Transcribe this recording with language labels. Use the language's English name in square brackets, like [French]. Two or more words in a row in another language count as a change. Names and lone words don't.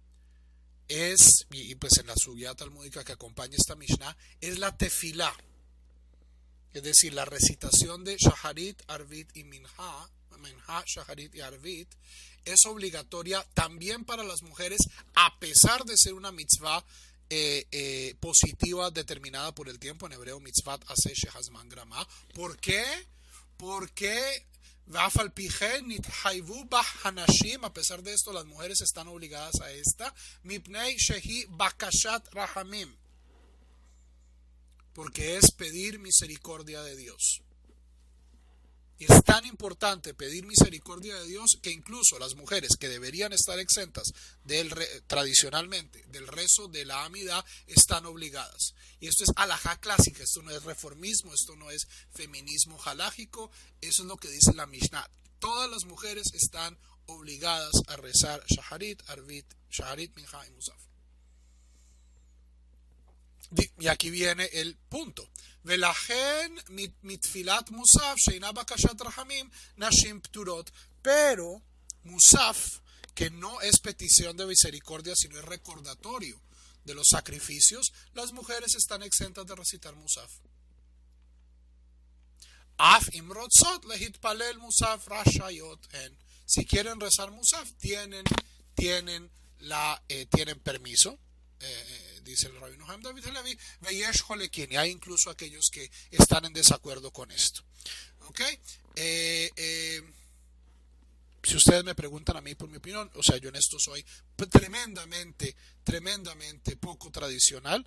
[Spanish] y pues en la sugya talmúdica que acompaña esta Mishnah, es la tefilá, es decir, la recitación de Shaharit, Arvit y Minha, Shaharit y Arvit, es obligatoria también para las mujeres, a pesar de ser una mitzvah positiva determinada por el tiempo, en hebreo [Hebrew] מצוות עשה שהזמן גרמא. [Spanish] ¿Por qué? Porque a pesar de esto las mujeres están obligadas a esta, [Hebrew] מפני שהיא בקשת רחמים, [Spanish] porque es pedir misericordia de Dios. Y es tan importante pedir misericordia de Dios que incluso las mujeres que deberían estar exentas tradicionalmente del rezo de la amidad están obligadas. Y esto es halajá clásica, esto no es reformismo, esto no es feminismo halájico, eso es lo que dice la Mishnah. Todas las mujeres están obligadas a rezar Shaharit, Arvit, Shaharit, Minha y Musaf. Y aquí viene el punto. [Hebrew] ולכן מתפילת מוסף שאינה בקשת רחמים נשים פטורות. [Spanish] Pero musaf, que no es petición de misericordia, sino es recordatorio de los sacrificios, las mujeres están exentas de recitar musaf. [Hebrew] אף אם רוצות להתפלל מוסף רשאיות הן. [Spanish] Si quieren rezar musaf, tienen permiso. Dice el rabino Haim David Halevi, [Hebrew] ויש חולקין, [Spanish] y hay incluso aquellos que están en desacuerdo con esto. ¿Okay? Si ustedes me preguntan a mí por mi opinión, o sea, yo en esto soy tremendamente poco tradicional.